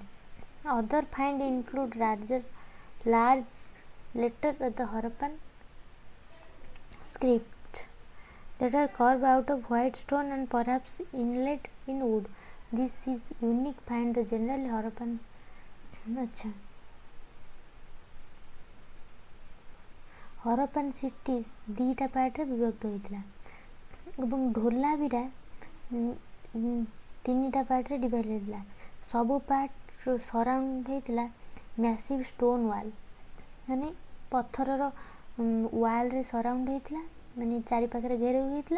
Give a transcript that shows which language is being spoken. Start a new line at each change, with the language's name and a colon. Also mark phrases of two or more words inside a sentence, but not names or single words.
English: Other finds include large letters of the Harappan script that are carved out of white stone and perhaps inlaid in wood. This is unique find the general Harappan।
Odia: अच्छा, ହରପ୍ପାନ ସିଟିଜ୍ ଦୁଇଟା ପାର୍ଟରେ ବିଭକ୍ତ ହୋଇଥିଲା ଏବଂ ଢୋଲାଭିରା ତିନିଟା ପାର୍ଟରେ ଡିଭାଇଡ୍ ହୋଇଥିଲା। ସବୁ ପାର୍ଟ ସରାଉଣ୍ଡ ହେଇଥିଲା
English: massive stone wall,
Odia: ମାନେ ପଥରର ୱାଲ୍ରେ ସରାଉଣ୍ଡ ହେଇଥିଲା, ମାନେ ଚାରିପାଖରେ ଘେରେଇ ହୋଇଥିଲା।